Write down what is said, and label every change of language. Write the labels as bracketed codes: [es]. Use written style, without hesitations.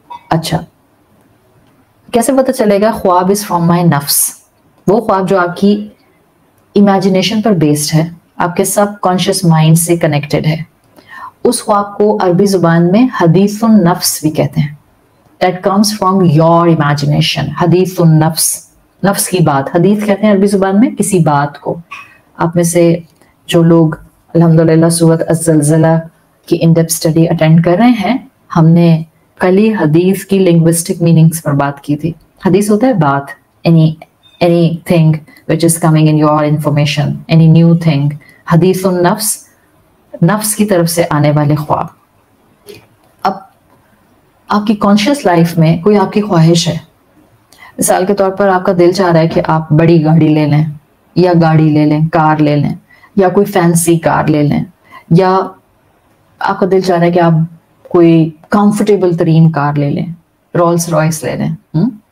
[ur] اچھا کیسے پتہ چلے گا؟ خواب [en] is from my [ur] نفس، وہ خواب جو آپ کی امیجنیشن پر بیسڈ ہے، آپ کے سب کانشیس مائنڈ سے کنیکٹڈ ہے. اس خواب کو عربی زبان میں حدیث النفس بھی کہتے ہیں. [en] That comes from your imagination. [ur] حدیث النفس، نفس کی بات. حدیث کہتے ہیں عربی زبان میں کسی بات کو. آپ میں سے جو لوگ الحمدللہ سورۃ الزلزلہ کی ان ڈیپتھ اسٹڈی اٹینڈ کر رہے ہیں، ہم نے کل ہی حدیث کی لنگوسٹک میننگز پر بات کی تھی. حدیث ہوتا ہے بات، [en] any thing which is coming in your information, any new thing. [ur] حدیث النفس، نفس کی طرف سے آنے والے خواب. اب آپ کی کانشیس لائف میں کوئی آپ کی خواہش ہے، مثال کے طور پر آپ کا دل چاہ رہا ہے کہ آپ بڑی گاڑی لے لیں، یا گاڑی لے لیں، کار لے لیں، یا کوئی فینسی کار لے لیں، یا آپ کا دل چاہ رہا ہے کہ آپ کوئی کمفرٹیبل ترین کار لے لیں، رولس رائس لے لیں.